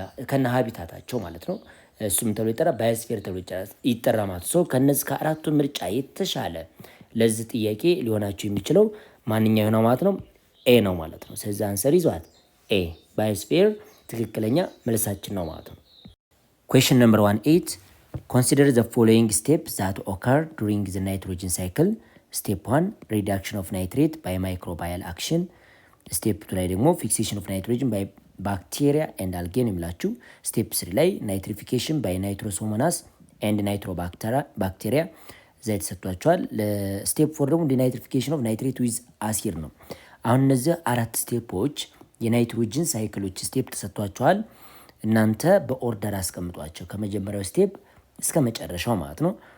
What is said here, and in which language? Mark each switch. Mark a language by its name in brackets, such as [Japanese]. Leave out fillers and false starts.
[Amharic] ከነ ሀቢታታቸው ማለት ነው እሱም ተብሎ ይጠራ ባዮስፌር ተብሎ ይጠራ ማለት ነው። ከነዚህ ከአራቱ ምርጫ የተሻለ ለዚህ ጥያቄ ሊሆናቸው የሚችለው ማንኛው ነው ማለት ነው ኤ ነው ማለት ነው። ስለዚህ አንሰር ይዟት ኤ ባዮስፌር ትክክለኛ መልሳችን ነው ማለት ነው። ኩዌስችን ነምበር 18 [English] consider the following steps that occur during the nitrogen cycle. Step 1 reduction of nitrate by microbial action. [Amharic] Step 2 ላይ ደግሞ [English] fixation of nitrogen by bacteria and algae [Amharic] የሚላችሁ። Step 3 ላይ [English] nitrification by nitrosomonas and nitrobacteria [Amharic] እዛ የተሰጥቷቸዋል። ለስቴፕ 4 ደግሞ [English] ዲናይትሪፊኬሽን ኦፍ ናይትሬት ዊዝ አሲድ [Amharic] ነው። አሁን እነዚህ አራት ስቴፖች የናይትሮጅን ሳይክሎች ስቴፕ ተሰጥቷቸዋል። እናንተ በኦርደር አስቀምጧቸው ከመጀመሪያው ስቴፕ እስከ መጨረሻው ማለት ነው።